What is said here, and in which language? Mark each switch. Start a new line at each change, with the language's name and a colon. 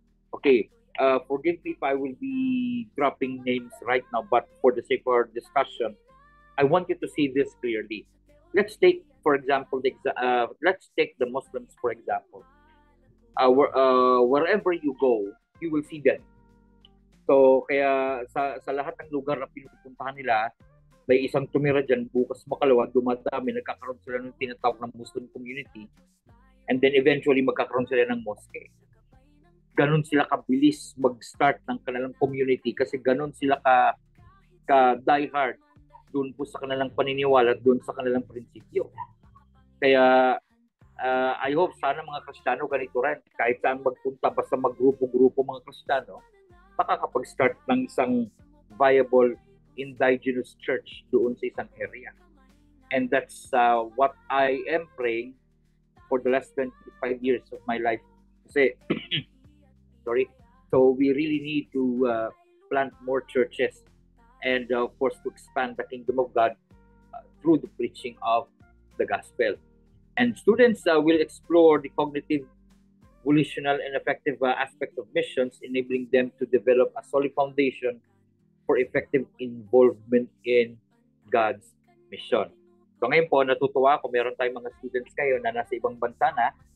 English: Okay, forgive me if I will be dropping names right now, but for the sake of our discussion, I want you to see this clearly. Let's take, for example, let's take the Muslims, for example. Wherever you go, you will see them.
Filipino: So, kaya sa lahat ng lugar na pinupuntahan nila, may isang tumira dyan, bukas makalawa, dumadami, nagkakaroon sila ng tinatawag ng Muslim community,
English: and then eventually
Filipino: magkakaroon sila ng mosque. Ganon sila kabilis mag-start ng kanilang community kasi ganon sila ka diehard doon po sa kanilang paniniwala, doon sa kanilang prinsipyo. Kaya
English: I hope
Filipino: sana mga Kristiyano ganito rin. Kahit saan magpunta, basta mag-grupo-grupo mga Kristiyano, makakapag-start ng isang viable
English: indigenous church
Filipino: doon sa isang
English: area. And that's what I am praying for the last 25 years of my life. Kasi, sorry, so we really need to plant more churches and of course to expand the kingdom of God through the preaching of the gospel. And students will explore the cognitive, volitional, and effective aspects of missions, enabling them to develop a solid foundation for effective involvement in God's mission.
Filipino: So ngayon po, natutuwa ako, meron tayong mga students kayo na nasa ibang bansa na.